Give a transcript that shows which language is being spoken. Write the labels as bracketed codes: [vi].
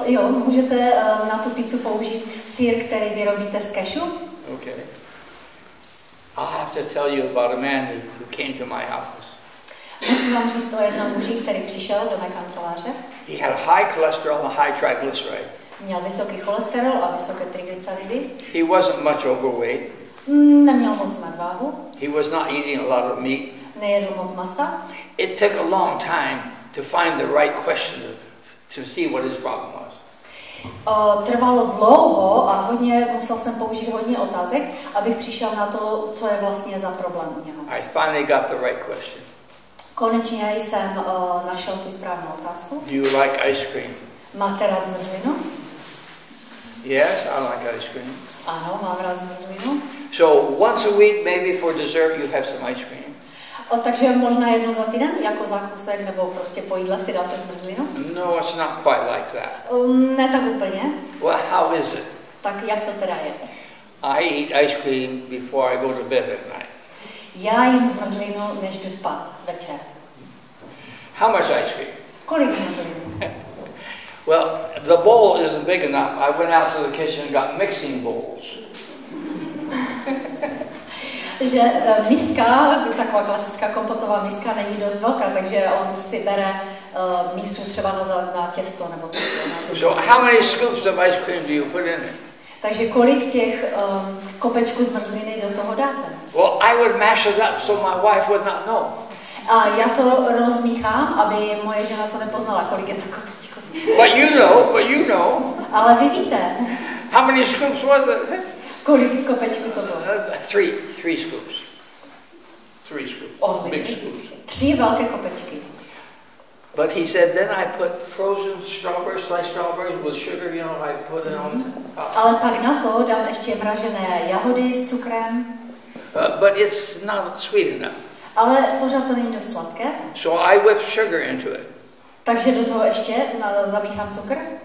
[cs] Můžete na tu pizzu použít sýr, který vyrobíte z cashew. [en] Okay. I'll have to tell you about a man who came to my office. [cs] Musím vám říct o jednom muži, který přišel do mé kanceláře. [en] He had high cholesterol and high triglyceride. [cs] Měl vysoký cholesterol a vysoké triglyceridy. [en] He wasn't much overweight. [cs] Neměl moc nadváhu. [en] He was not eating a lot of meat. [cs] Nejedl moc masa. [en] It took a long time to find the right question to see what his problem was. [cs] Trvalo dlouho a musel jsem použít hodně otázek, abych přišel na to, co je vlastně za problém u něho. [en] I finally got the right question. [cs] Konečně jsem našel tu správnou otázku. [en] Do you like ice cream? [cs] Máte rád zmrzlinu? [en] Yes, I like ice cream. [cs] Ano, mám rád zmrzlinu. [en] So once a week, maybe for dessert, you have some ice cream. [cs] Takže možná jednou za týden, jako zákusek, nebo prostě po jídle si dáte zmrzlinu? [en] No, it's not quite like that. [cs] Ne tak úplně. [en] Well, how is it? [cs] Tak jak to teda je? [en] I eat ice cream before I go to bed at night. [cs] Já jím zmrzlinu, než jdu spát večer. [en] How much ice cream? [cs] Kolik zmrzlinu? [en] Well, the bowl isn't big enough. I went out to the kitchen and got mixing bowls. [cs] Že miska, taková klasická kompotová miska, není dost velká, takže on si bere místu třeba na těsto nebo na [en] So how many scoops of ice cream do you put in it? [cs] Takže kolik těch kopečků zmrzliny do toho dáte? [en] Well, I would mash it up so my wife would not know. [cs] A já to rozmíchám, aby moje žena to nepoznala, kolik je to kopečků. [en] But you know. [cs] Ale vy víte. [en] How many scoops was it? [cs] Kolik kopečků to bylo? [en] Three scoops. Big scoops. [cs] 3 velké kopečky. [en] But he said, then I put frozen strawberries, sliced strawberries with sugar, I put it on top. [cs] Ale pak na to dám ještě mražené jahody s cukrem. [en] But it's not sweet enough. [cs] Ale pořád to není dost sladké. [en] So I whip sugar into it. [cs] Takže do toho ještě zamíchám cukr.